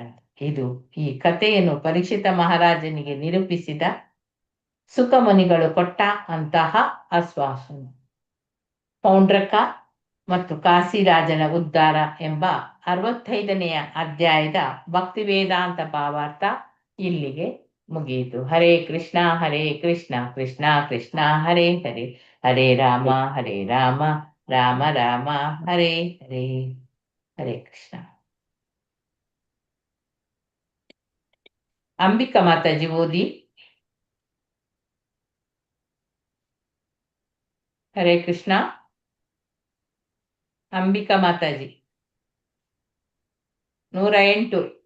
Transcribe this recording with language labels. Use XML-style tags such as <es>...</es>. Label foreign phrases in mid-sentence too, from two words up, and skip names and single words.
<kn>ಇದು ಈ ಕಥೆಯನ್ನು ಪರೀಕ್ಷಿತ ಮಹಾರಾಜನಿಗೆ ನಿರೂಪಿಸಿದ ಸುಖಮುನಿಗಳು ಕೊಟ್ಟ ಅಂತಹ ಆಶ್ವಾಸನೆ. ಪೌಂಡ್ರಕ ಮತ್ತು ಕಾಶಿರಾಜನ ಉದ್ಧಾರ ಎಂಬ 65ನೇ ಅಧ್ಯಾಯದ ಭಕ್ತಿ ವೇದಾಂತ ಭಾವಾರ್ಥ ಇಲ್ಲಿಗೆ ಮುಗಿಯಿತು.</kn> <sa>ಹರೇ ಕೃಷ್ಣ ಕೃಷ್ಣ ಕೃಷ್ಣ ಹರೇ ಹರೇ, ಹರೇ ರಾಮ ರಾಮ ರಾಮ ಹರೇ ಹರೇ.</sa> <kn>ಹರೇ ಕೃಷ್ಣ. ಅಂಬಿಕಾ ಮಾತಾಜಿ ಓದಿ. ಹರೇ ಕೃಷ್ಣ. ಅಂಬಿಕಾ ಮಾತಾಜಿ 108.</kn>